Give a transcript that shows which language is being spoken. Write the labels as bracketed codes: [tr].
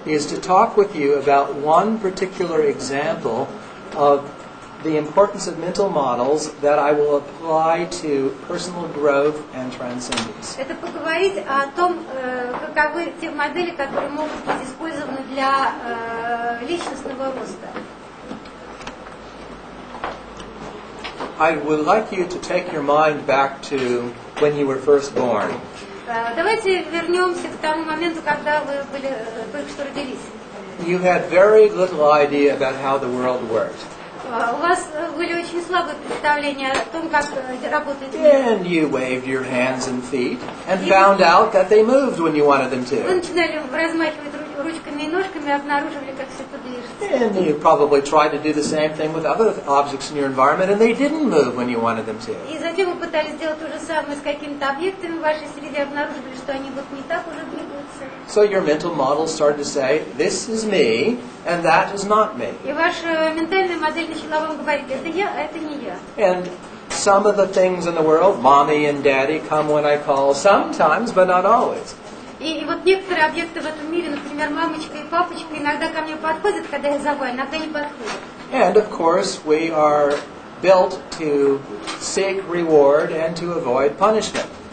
[en] is to talk with you about one particular example of the importance of mental models that I will apply to personal growth and transcendence. [ru] это поговорить о том, каковы те модели, которые могут быть использованы для личностного роста. [en] I would like you to take your mind back to when you were first born. [ru] Давайте вернемся к тому моменту, когда вы были только что родились. [en] You had very little idea about how the world worked. [ru] У вас были очень слабые представления о том, как работает мир. [en] And you waved your hands and feet and found out that they moved when you wanted them [ru] Вы [en] to. [ru] начинали размахивать ручками и ножками и обнаруживали, как все это движется. [en] And you probably tried to do the same thing with other objects in your environment and they didn't move when you wanted them to. [ru] И затем вы пытались сделать то же самое с какими-то объектами в вашей среде, обнаруживали, что они вот не так уже двигаются. [en] So your mental models started to say, this is me and that is not me. [ru] И ваша ментальная модель начала вам говорить, это я, а это не я. [en] And some of the things in the world, mommy and daddy, come when I call sometimes, but not always. [ru] И вот некоторые объекты в этом мире, например, мамочка и папочка, иногда ко мне подходят, когда я зову, а иногда не подходят. [en] And of course, we are built to seek reward and to avoid punishment.